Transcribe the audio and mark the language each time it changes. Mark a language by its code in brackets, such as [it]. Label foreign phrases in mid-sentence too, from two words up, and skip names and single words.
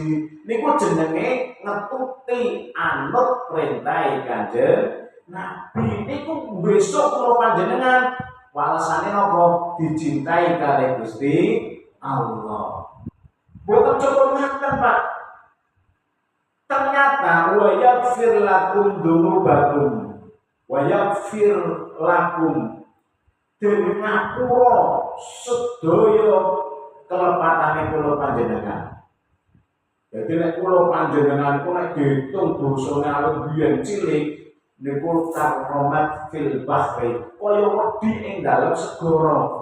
[jv] Niku jenenge ngetuti anut perintah Kanjeng Nabi. Niku besok kula panjenengan walasane napa? Dicintai kalih Gusti Allah. Boten cukup ngaten, Pak. Ternyata [ar] ويغفر لكم ذنوبكم ويغفر لكم [jv] den ngapura sedaya kelepatane kula panjenengan. Jadi nek kula panjenengan ku nek diitung dosane awit biyen cilik niku [ar] كرامات في البحر, [jv] kaya wedi ing dalem segara.